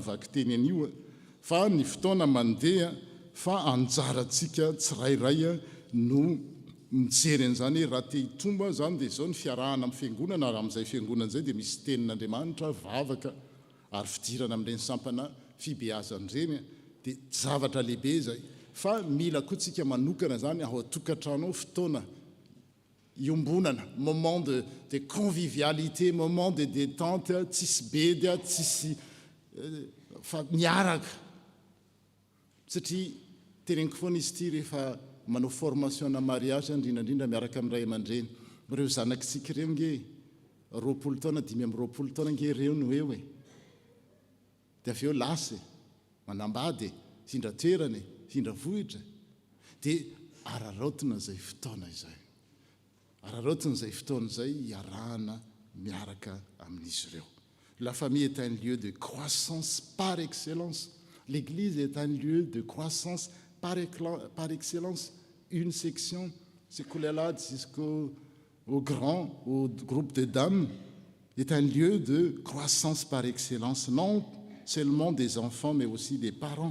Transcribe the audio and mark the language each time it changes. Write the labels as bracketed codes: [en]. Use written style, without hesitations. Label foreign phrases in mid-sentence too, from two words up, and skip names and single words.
[mg] mivaky teny anio fa ny fotoana mandeha fa anjarantsika tsirairay no mijery an'izany raha te hitomba zany dia zao ny fiarahana amin'ny fiangonana raha amin'izay fiangonana zay dia misy tenin'Andriamanitra vavaka ary fidirana amin'ireny sampana fibeazan'ireny dia zavatra lehibe zay fa mila koa tsika manokana zany ao atokantrano fotoana iombonana [fr] moment de convivialité moment de détente [mg] tsisy bedy tsisy fa miaraka satria teneniko foana izy ty rehefa manao formation na mariage indrindrandrindra miaraka amin'ny ray aman-dreny reo zanakitsika ireo nge 20 taona 20 taona nge reo no eo dia avy eo lasy manambady findra toerany findra vohitra dia araraotina zay fotoana izay araraotina zay fotoana zay iarahana miaraka amin'izy ireo. [fr] La famille est un lieu de croissance par excellence. L'église est un lieu de croissance par excellence. Une section, c'est là jusqu'au grand, au groupe de dames, est un lieu de croissance par excellence, non seulement des enfants, mais aussi des parents.